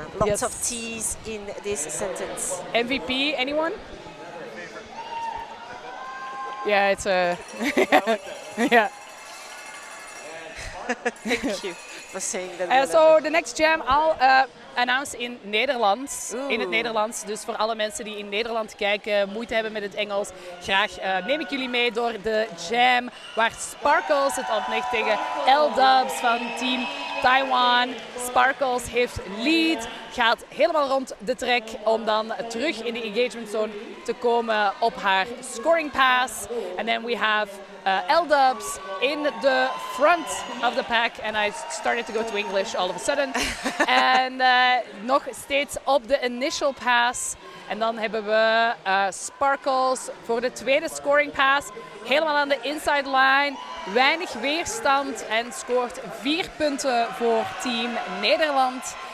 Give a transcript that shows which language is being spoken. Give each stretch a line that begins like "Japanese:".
English: Lots of T's in this sentence. MVP, anyone? Yeah, it's a... yeah. Thank you. for saying that. So the next jam I'll announce in Nederlands. Oeh.
Dutch: In het Nederlands. Dus voor alle mensen die in Nederland kijken, moeite hebben met het Engels. Graag neem ik jullie mee door de jam waar Sparkles het opneemt tegen L-Dubs van team Taiwan. Sparkles heeft lead, gaat helemaal rond de track om dan terug in de engagement zone te komen op haar scoring pass.
English: And then we have L-Dubs in the front of the pack. And I started to go to English all of a sudden.
Dutch: En nog steeds op de initial pass. En dan hebben we Sparkles voor de tweede scoring pass. Helemaal aan de inside line. Weinig weerstand en scoort 4 punten voor team Nederland.